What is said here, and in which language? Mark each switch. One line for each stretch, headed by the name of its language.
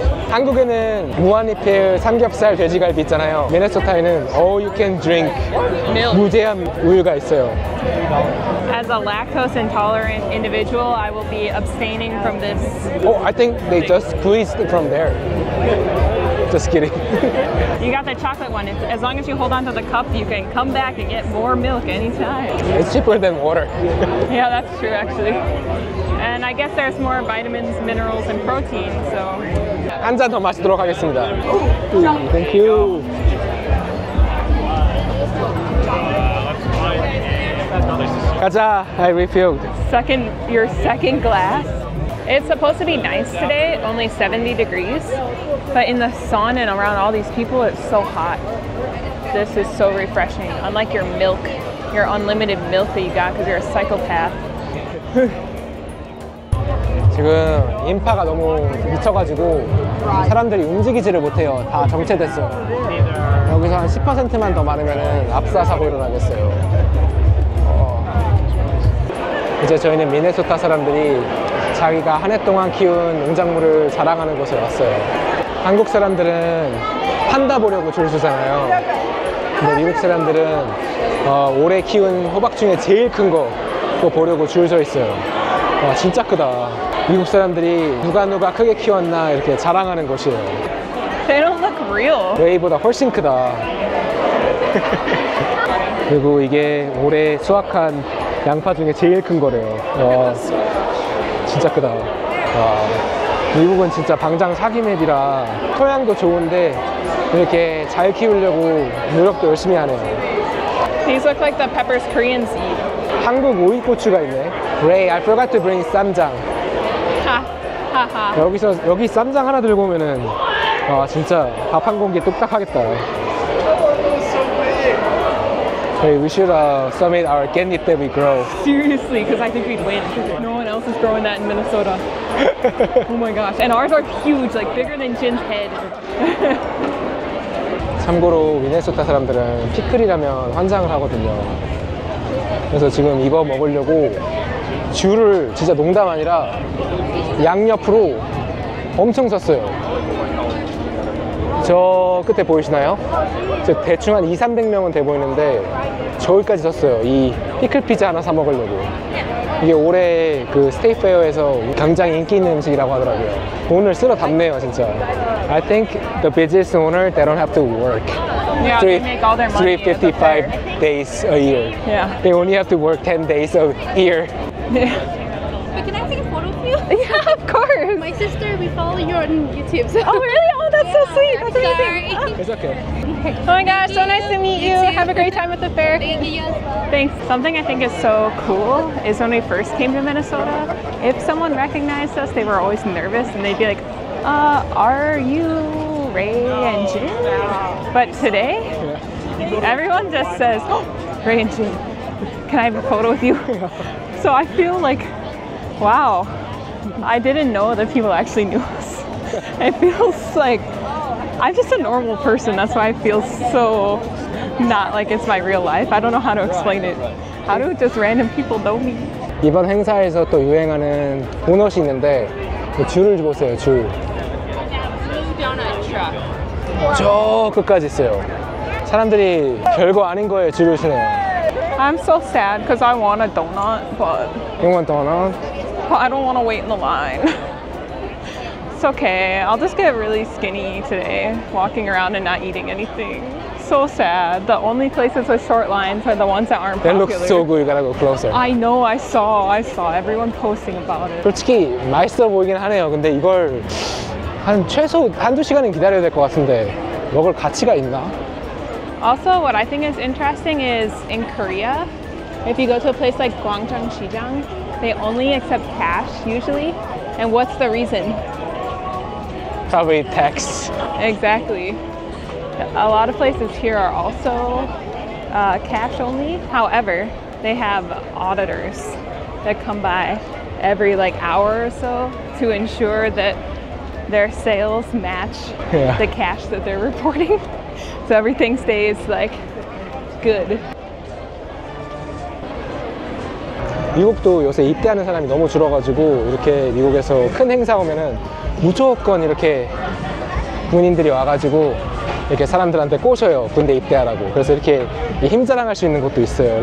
Korean: 한국에는 무한리필 삼겹살 돼지갈비 있잖아요. 미네소타에는
English: all you can drink
Korean: 무제한 우유가 있어요.
English: As a lactose intolerant individual, I will be abstaining from this. Oh, I think they just squeezed it from there. Just kidding. You got the chocolate one. As long as you hold on to the cup, you can come back and get more milk anytime. It's cheaper than water. Yeah, that's true actually. And I guess there's more vitamins, minerals, and protein, so.
Korean: 한 잔 더 마시도록 하겠습니다.
English: Thank you.
Korean: 가자,
English: I refilled. Your second glass. It's supposed to be nice today, only 70 degrees, but in the sun and around all these people, it's so hot. This is so refreshing, unlike your milk, your unlimited milk that you got because you're a psychopath.
Korean: 지금 인파가 너무 미쳐가지고 사람들이 움직이지를 못해요. 다 정체됐어요. 여기서 한 10%만 더 많으면 압사 사고 일어나겠어요. 이제 저희는 미네소타 사람들이 자기가 한 해 동안 키운 농작물을 자랑하는 곳에 왔어요. 한국 사람들은 판다 보려고 줄 서잖아요. 근데 미국 사람들은 올해 키운 호박 중에 제일 큰 거 그거 보려고 줄 서 있어요. 와, 진짜 크다. 미국 사람들이 누가 크게 키웠나 이렇게 자랑하는 곳이에요.
English: They don't look real.
Korean: 웨이보다 훨씬 크다. 그리고 이게 올해 수확한 양파 중에 제일 큰 거래요. 와, 진짜 크다. 와, 미국은 진짜 방장 사기맵이라 토양도 좋은데 이렇게 잘 키우려고 노력도 열심히 하네요.
English: These look like the peppers Koreans eat.
Korean: 한국 오이고추가 있네.
English: Ray, I forgot to bring 쌈장. 하하.
Korean: 여기 쌈장 하나 들고 오면은 진짜 밥 한 공기 뚝딱 하겠다.
English: Hey, we should submit our catnip that we grow. Seriously, because I think we'd win. No one else is growing that in Minnesota. Oh my gosh. And ours are huge, like bigger than Jin's head.
Korean: 참고로 미네소타 사람들은 피클이라면 환장을 하거든요. 그래서 지금 이거 먹으려고 줄을 진짜 농담 아니라 양옆으로 엄청 섰어요. 저 끝에 보이시나요? 저 대충 한 200~300명은 돼 보이는데 저기까지 섰어요. 이 피클 피자 하나 사 먹으려고. 이게 올해 그 스테이트 페어에서 굉장히 인기 있는 음식이라고 하더라고요. 돈을 쓸어 담네요, 진짜.
English: I think the business owner, they don't have to work. Yeah, they make all their money. 355 days a year. Yeah. They only have to work 10 days a year. Yeah. But can I take a photo of you? Yeah, of course. My sister, we follow you on YouTube. So. Oh, really? Oh, that's so sweet. That's Sorry. amazing. It's okay. Oh my gosh, so nice to meet you. Have a great time at the fair. Thank you as well. Thanks. Something I think is so cool is when we first came to Minnesota, if someone recognized us, they were always nervous and they'd be like, are you Ray and Jin? But today, everyone just says, oh, Ray and Jin, can I have a photo with you? So I feel like, wow, I didn't know that people actually knew us. It feels like I'm just a normal person. That's why I feel so not like it's my real life. I don't know how to explain it. How do just random people know me?
Korean: 이번 행사에서 또 유행하는 도넛이 있는데 줄을 보세요, 줄. 저 끝까지 있어요. 사람들이 별거 아닌 거에 줄을 서네요.
English: I'm so sad because I want a donut, but You want donut? I don't want to wait in the line. It's okay. I'll just get really skinny today, walking around and not eating anything. So sad. The only places with short lines are the ones that aren't That popular. looks so good. You gotta go closer. I know. I saw everyone posting about it.
Korean: 솔직히 맛있어 보이긴 하네요. 근데 이걸 한 최소 한두 시간은 기다려야 될 것 같은데 먹을 가치가 있나?
English: Also, what I think is interesting is in Korea, if you go to a place like Gwangjang Shijang, they only accept cash usually. And what's the reason? Probably tax. Exactly. A lot of places here are also cash only. However, they have auditors that come by every like hour or so to ensure that their sales match Yeah. the cash that they're reporting. So everything stays like good.
Korean: 미국도 요새 입대하는 사람이 너무 줄어가지고 이렇게 미국에서 큰 행사 오면은 무조건 이렇게 군인들이 와가지고 이렇게 사람들한테 꼬셔요. 군대 입대하라고. 그래서 이렇게 힘자랑할 수 있는 곳도 있어요.